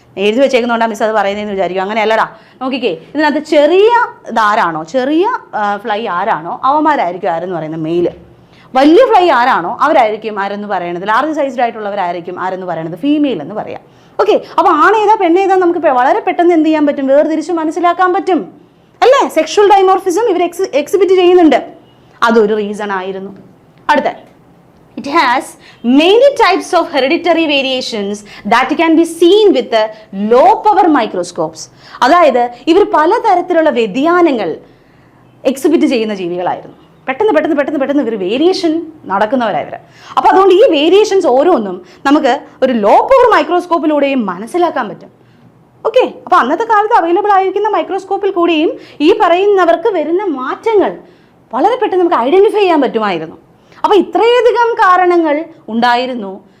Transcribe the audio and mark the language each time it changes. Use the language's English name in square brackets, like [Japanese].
[Malayalam] എഴുതി വെച്ചേക്കുന്നതുകൊണ്ടാണ് മിസ് അത് പറയുന്നതെന്ന് വിചാരിക്കും. അങ്ങനെയല്ലടാ, നോക്കിക്കേ, ഇതിനകത്ത് ചെറിയ ഇതാരാണോ, ചെറിയ ഫ്ലൈ ആരാണോ അവന്മാരായിരിക്കും ആരെന്ന് പറയുന്നത് മെയിൽ. വലിയ ഫ്ലൈ ആരാണോ അവരായിരിക്കും ആരെന്ന് പറയണത്, ലാർജ് സൈസ്ഡ് ആയിട്ടുള്ളവരായിരിക്കും ആരെന്ന് പറയണത് ഫീമെയിൽ എന്ന് പറയാം. ഓക്കെ, അപ്പോൾ ആണേതാ പെണ്ണേതാ നമുക്ക് വളരെ പെട്ടെന്ന് എന്ത് ചെയ്യാൻ പറ്റും? വേർതിരിച്ച് മനസ്സിലാക്കാൻ പറ്റും അല്ലേ? സെക്ഷുവൽ ഡൈമോർഫിസം ഇവർ എക്സിബിറ്റ് ചെയ്യുന്നുണ്ട്. അതൊരു റീസൺ ആയിരുന്നു. അടുത്ത, [English] it has many types of hereditary variations that can be seen with the low power microscopes. [Malayalam] അതായത് ഇവർ പലതരത്തിലുള്ള വ്യതിയാനങ്ങൾ എക്സിബിറ്റ് ചെയ്യുന്ന ജീവികളായിരുന്നു. പെട്ടെന്ന് ഇവർ വേരിയേഷൻ നടക്കുന്നവരായവർ. അപ്പോൾ അതുകൊണ്ട് ഈ വേരിയേഷൻസ് ഓരോന്നും നമുക്ക് ഒരു ലോ പവർ മൈക്രോസ്കോപ്പിലൂടെയും മനസ്സിലാക്കാൻ പറ്റും. ഓക്കെ, അപ്പോൾ അന്നത്തെ കാലത്ത് അവൈലബിൾ ആയിരിക്കുന്ന മൈക്രോസ്കോപ്പിൽ കൂടിയും ഈ പറയുന്നവർക്ക് വരുന്ന മാറ്റങ്ങൾ വളരെ പെട്ടെന്ന് നമുക്ക് ഐഡൻറ്റിഫൈ ചെയ്യാൻ പറ്റുമായിരുന്നു. അപ്പോൾ ഇത്രയധികം കാരണങ്ങൾ ഉണ്ടായിരുന്നു